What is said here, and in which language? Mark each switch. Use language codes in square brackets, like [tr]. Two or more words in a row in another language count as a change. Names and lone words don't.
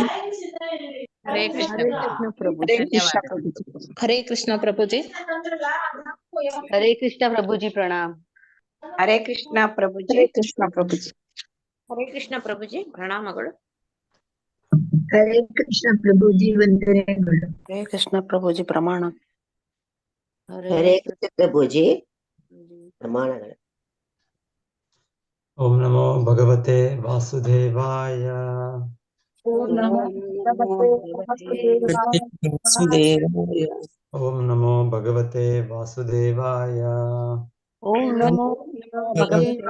[hi] हरे कृष्ण हरे प्रभु कृष्ण जी। प्रभु जी। हरे कृष्ण धन्यवाद। प्रभु जी। हरे कृष्ण प्रभु जी। हरे कृष्ण प्रभु जी प्रणाम। हरे कृष्ण प्रभु जी। हरे कृष्ण प्रभु जी। हरे कृष्ण प्रभु जी ಪ್ರಣಾಮಗಳು. हरे कृष्ण प्रभु जी ವಂದನೆಗಳು. [kn] ಹರೇ ಕೃಷ್ಣ ಪ್ರಭು ಜಿ ಪ್ರಮಾಣ. ಹರೇ ಕೃಷ್ಣ ಪ್ರಭುಜಿ ಪ್ರಮಾಣಗಳು. [sa] ಓಂ ನಮೋ ಭಗವತೆ ವಾಸುದೇವಾಯ. ಓಂ ನಮೋ ಭಗವತೆ ವಾಸುದೇವಾಯ. ವಾಸುದೇವಾಯ. ಓಂ ನಮೋ ಭಗವತೆ ವಾಸುದೇವಾಯ. ಓಂ ನಮೋ ಭಗವತೆ